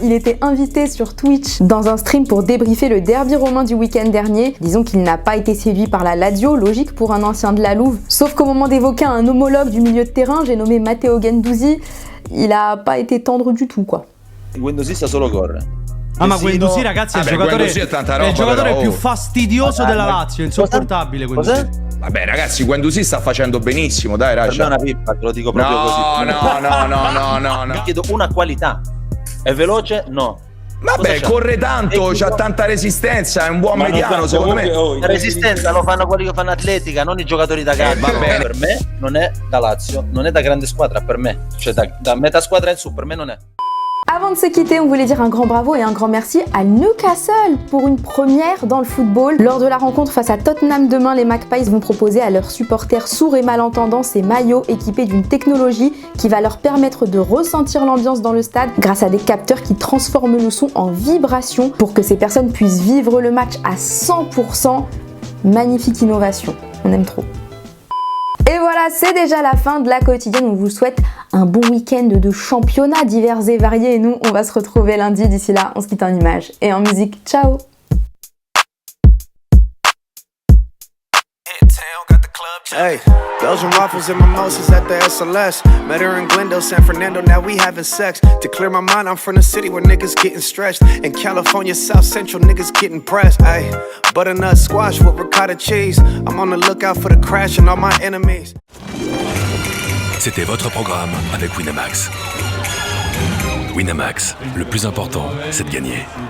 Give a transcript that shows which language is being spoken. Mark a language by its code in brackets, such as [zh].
[fr] Il était invité sur Twitch dans un stream pour débriefer le derby romain du week-end dernier. Disons qu'il n'a pas été séduit par la Lazio, logique pour un ancien de la Louve. Sauf qu'au moment d'évoquer un homologue du milieu de terrain, j'ai nommé Matteo Guendouzi, il a pas été tendre du tout, quoi. [it] Guendouzi sa solo corre. Ah, ma Guendouzi, ragazzi, è il giocatore più fastidioso della Lazio, insopportabile Guendouzi. Vabbè ragazzi, Guendouzi sta facendo benissimo, dai Raja. Per me è una pippa, te lo dico proprio così. No. Mi chiedo una qualità. È veloce? No. Vabbè, corre tanto, c'ha tanta resistenza, è un buon mediano secondo me. La resistenza lo fanno quelli che fanno atletica, non i giocatori da calcio. Per me non è da Lazio, non è da grande squadra, per me. Cioè da metà squadra in su, per me non è. [fr] Avant de se quitter, on voulait dire un grand bravo et un grand merci à Newcastle pour une première dans le football. Lors de la rencontre face à Tottenham demain, les Magpies vont proposer à leurs supporters sourds et malentendants ces maillots équipés d'une technologie qui va leur permettre de ressentir l'ambiance dans le stade grâce à des capteurs qui transforment le son en vibration pour que ces personnes puissent vivre le match à 100%. Magnifique innovation, on aime trop. Et voilà, c'est déjà la fin de la quotidienne. On vous souhaite un bon week-end de championnats divers et variés. Et nous, on va se retrouver lundi. D'ici là, on se quitte en images et en musique. Ciao! [en] Hey, Belgian waffles and mimosas at the SLS. Met her in Glendale, San Fernando, now we having sex. To clear my mind, I'm from the city where niggas getting stretched. In California, South Central, niggas getting pressed. Ay, butternut squash with ricotta cheese. I'm on the lookout for the crash and all my enemies. [fr] C'était votre programme avec Winamax. Winamax, le plus important, c'est de gagner.